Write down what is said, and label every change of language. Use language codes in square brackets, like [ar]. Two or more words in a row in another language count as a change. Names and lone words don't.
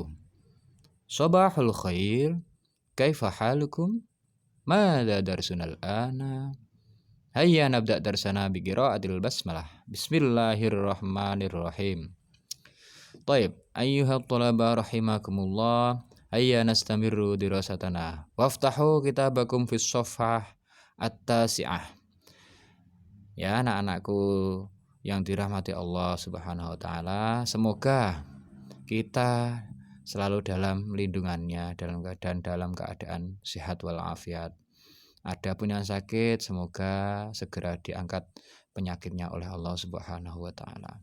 [ar] صباح الخير، كيف حالكم? ماذا درسنا الآن? هيا نبدأ درسنا بقراءة البسملة. بسم الله الرحمن الرحيم. Baik, أيها الطلاب رحمكم الله. هيا نستمر دراستنا. وافتحوا كتابكم في الصفحة التاسعة. [id] Ya anak-anakku yang dirahmati Allah [ar] سبحانه وتعالى, [id] semoga kita selalu dalam lindungannya, dalam keadaan sehat walafiat. Adapun yang sakit, semoga segera diangkat penyakitnya oleh Allah [ar] سبحانه وتعالى.